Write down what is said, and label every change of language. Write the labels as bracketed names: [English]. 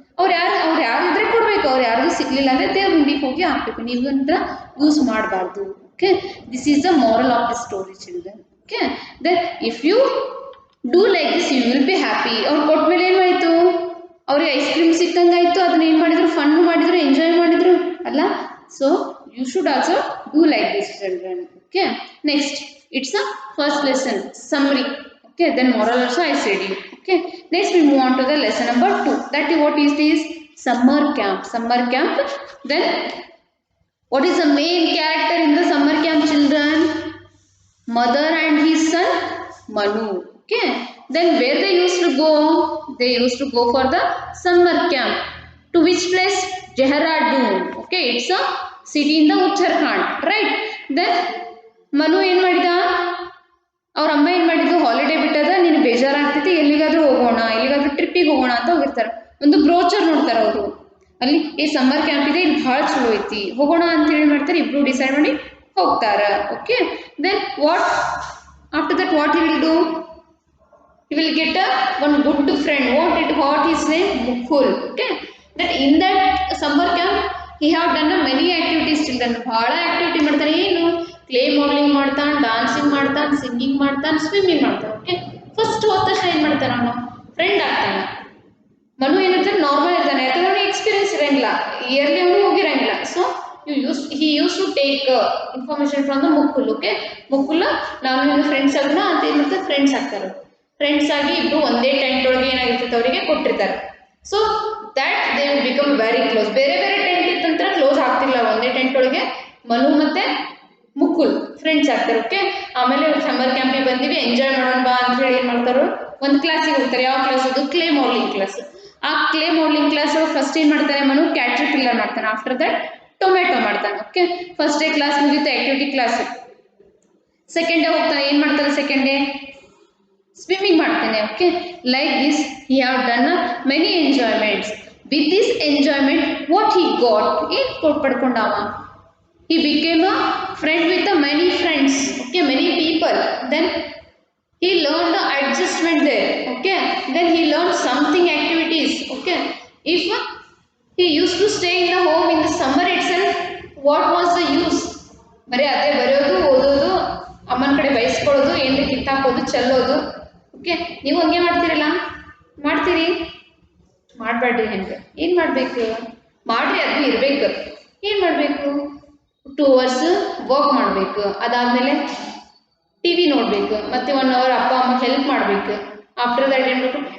[Kannada] ಅವ್ರು ಯಾರು ಇದ್ರೆ ಕೊಡಬೇಕು, ಅವ್ರು ಯಾರಿಗೂ ಸಿಗ್ಲಿಲ್ಲ ಅಂದರೆ ದೇವ್ರ ಹುಂಡಿಗೆ ಹೋಗಿ ಹಾಕ್ಬೇಕು. ನೀವು ಅಂತ ಯೂಸ್ ಮಾಡಬಾರ್ದು. [English] Okay. This is the moral of the story children. Okay. Then if you do like this you will be happy. [Kannada] ಅವ್ರು ಕೊಟ್ಮೇಲೆ ಏನಾಯಿತು, ಅವ್ರಿಗೆ ಐಸ್ ಕ್ರೀಮ್ ಸಿಕ್ಕಂಗಾಯಿತು, ಅದನ್ನ ಏನು ಮಾಡಿದ್ರು, ಫನ್ ಮಾಡಿದ್ರು, ಎಂಜಾಯ್ ಮಾಡಿದ್ರು ಅಲ್ಲ. [English] So you should also do like this children. Okay. Next, it's a first lesson summary. Okay. Then moral also I said you. Okay. Next we move on to the lesson number 2. That is, what is this? Summer camp. Summer camp. Then what is the main character in the summer camp children? Mother and his son Manu. Okay. Then where they used to go? They used to go for the summer camp. To which place? Dehradun. Okay. It's a city in the Uttarakhand, right? [Kannada] Then Manu ಏನು ಮಾಡಿದ, ಅವ್ರ ಅಮ್ಮ ಏನು ಮಾಡಿದ್ದು, holiday ಬಿಟ್ಟದ, ನೀನು ಬೇಜಾರಾಗ್ತೈತಿ, ಎಲ್ಲಿಗಾದ್ರೂ ಹೋಗೋಣ, ಎಲ್ಲಿಗಾದ್ರೂ ಟ್ರಿಪ್ಪಿಗೆ ಹೋಗೋಣ ಅಂತ ಹೋಗಿರ್ತಾರೆ. ಒಂದು ಬ್ರೋಚರ್ ನೋಡ್ತಾರೆ ಅವರು, ಅಲ್ಲಿ ಈ ಸಮ್ಮರ್ ಕ್ಯಾಂಪ್ ಇದೆ, ಇಲ್ಲಿ ಭಾಳ ಚಲೋ ಐತಿ, ಹೋಗೋಣ ಅಂತ ಹೇಳಿ ಮಾಡ್ತಾರೆ. ಇಬ್ರು ಡಿಸೈಡ್ ಮಾಡಿ ಹೋಗ್ತಾರ. [English] Okay. Then what after that what he will do? he will get one good friend. What his name? Mukul. Okay, that in that summer camp he have done many activities. [Kannada] Children ಬಹಳ activity ಮಾಡ್ತಾನೆ. ಏನು clay modelling ಮಾಡ್ತಾನೆ, dancing ಮಾಡ್ತಾನೆ, singing ಮಾಡ್ತಾನೆ, swimming ಮಾಡ್ತಾನೆ. Okay, first ಹೋದ ತಕ್ಷಣ ಏನು ಮಾಡ್ತಾನೆ ಅವನು? ಫ್ರೆಂಡ್ ಆಗ್ತಾನೆ. ಮನು ಏನಿರ್ತಾನೆ, ನಾರ್ಮಲ್ ಇರ್ತಾನೆ, ಯಾಕಂದ್ರೆ ಅವನಿಗೆ ಎಕ್ಸ್ಪೀರಿಯನ್ಸ್ ಇರಂಗಿಲ್ಲ, ಇಯರ್ಲಿ ಅವನು ಹೋಗಿರಂಗಿಲ್ಲ. [English] So he used to take information from the Mukul. [Kannada] Okay, Mukul ನಾನು ನನ್ನ ಫ್ರೆಂಡ್ಸ್ ಆಗೋಣ ಅಂತ ಏನು ಮಾಡ್ತಾರೆ, ಫ್ರೆಂಡ್ಸ್ ಆಗ್ತಾರೆ. ಫ್ರೆಂಡ್ಸ್ ಆಗಿ ಇಬ್ರು ಒಂದೇ ಟೆಂಟ್ ಒಳಗೆ ಏನಾಗಿರ್ತದೆ ಅವರಿಗೆ ಕೊಟ್ಟಿರ್ತಾರೆ. [English] So that they will become very close. [Kannada] ಬೇರೆ ಬೇರೆ ಟೆಂಟ್ ಇತ್ತಂದ್ರೆ ಕ್ಲೋಸ್ ಆಗ್ತಿಲ್ಲ, ಒಂದೇ ಟೆಂಟ್ ಒಳಗೆ ಮನು ಮತ್ತೆ ಮುಕುಲ್ ಫ್ರೆಂಡ್ಸ್ ಆಗ್ತಾರೆ. ಓಕೆ, ಆಮೇಲೆ ಸಮ್ಮರ್ ಕ್ಯಾಂಪಿಗೆ ಬಂದಿವಿ, ಎಂಜಾಯ್ ಮಾಡೋಣ ಬಾ ಅಂತ ಹೇಳಿ ಏನು ಮಾಡ್ತಾರೆ, ಒಂದು ಕ್ಲಾಸಿಗೆ ಹೋಗ್ತಾರೆ. ಯಾವ ಕ್ಲಾಸ್ ಅದು? Clay modelling class. ಆ ಕ್ಲೇ ಮಾಡೆಲಿಂಗ್ ಕ್ಲಾಸ್ ಫಸ್ಟ್ ಏನು ಮಾಡ್ತಾನೆ ಮನು? ಕ್ಯಾಟರ್ಪಿಲ್ಲರ್ ಮಾಡ್ತಾನೆ. ಆಫ್ಟರ್ ದಟ್ ಟೊಮೆಟೊ ಮಾಡ್ತಾನೆ. ಓಕೆ, ಫಸ್ಟ್ ಡೇ ಕ್ಲಾಸ್ ಮುಗಿಯುತ್ತೆ, ಆಕ್ಟಿವಿಟಿ ಕ್ಲಾಸ್. ಸೆಕೆಂಡ್ ಡೇ ಹೋಗ್ತಾನೆ, ಏನು ಮಾಡ್ತಾನೆ? ಸೆಕೆಂಡ್ ಡೇ ಸ್ವಿಮ್ಮಿಂಗ್ ಮಾಡ್ತಾನೆ. [English] Okay, like this he have done many enjoyments. With this enjoyment what he got, [Kannada] ಏನು ಪಡ್ಕೊಂಡವ? [English] He became a friend with many friends. Okay, many people. Then he learned the adjustment there. Okay, then he learned something activities. Okay, if he used to stay in the home in the summer itself, what was the use? [Kannada] ಬರೀ ಅದೇ ಬರೆಯೋದು, ಓದೋದು, ಅಮ್ಮನ ಕಡೆ ಬಯಸ್ಕೊಳ್ಳೋದು, ಏನು ಕಿತ್ತಾಕೋದು, ಚೆಲ್ಲೋದು. Okay, ನೀವು ಹಂಗೆ ಮಾಡ್ತೀರಲ್ಲ? ಮಾಡ್ತೀರಿ? ಮಾಡಬೇಡ್ರಿ. ಹೆಂಗೆ ಏನು ಮಾಡಬೇಕು? ಮಾಡ್ರಿ, ಅದು ಇರಬೇಕು. ಏನು ಮಾಡಬೇಕು? 2 hours ವರ್ಕ್ ಮಾಡಬೇಕು, ಅದಾದಮೇಲೆ ಟಿ ವಿ ನೋಡಬೇಕು, ಮತ್ತು 1 hour ಅಪ್ಪ ಅಮ್ಮ ಹೆಲ್ಪ್ ಮಾಡಬೇಕು. ಆಫ್ಟರ್ ದ್ಯಾಟ್ ಏನು ಮಾಡಬೇಕು?